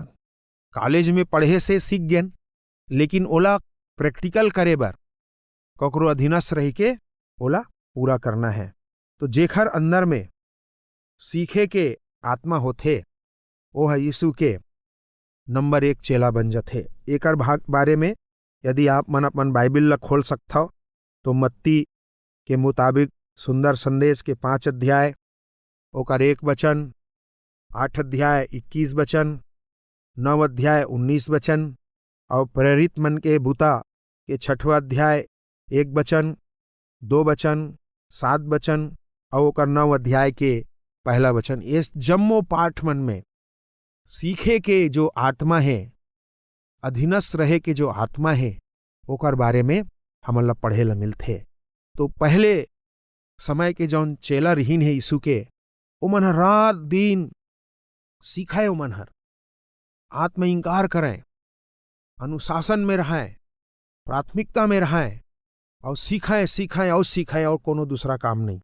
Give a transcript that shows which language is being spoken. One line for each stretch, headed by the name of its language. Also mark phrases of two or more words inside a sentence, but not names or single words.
Chhattisgarhi: कॉलेज में पढ़े से सीख गेन, लेकिन ओला प्रैक्टिकल करे बर ककरो अधीनस्थ रह के ओला पूरा करना है। तो जेखर अंदर में सीखे के आत्मा होथे वो है यीशु के नंबर 1 चेला बन जाथे। एकर भाग बारे में यदि आप मन अपन बाइबिल ला खोल सकता हो तो मत्ती के मुताबिक सुंदर संदेश के 5 अध्याय ओकर 1 वचन, 8 अध्याय 21 वचन, 9 अध्याय 19 वचन और प्रेरित मन के बूता के 6वां अध्याय 1 वचन, 2 वचन, 7 वचन और ओकर 9 अध्याय के 1 वचन। इस जम्मो पाठ मन में सीखे के जो आत्मा है, अधीनस्थ रहे के जो आत्मा है, ओकर बारे में हमन ला पढ़े ला मिलथे। तो पहले समय के जौन चेला रहीन है यीशु के, ओमन हर रात दिन सीखाए, ओमन हर आत्म इंकार करें, अनुशासन में रहें, प्राथमिकता में रहें और सीखाएं सीखाएं और सीखाएं और कोनो दूसरा काम नहीं।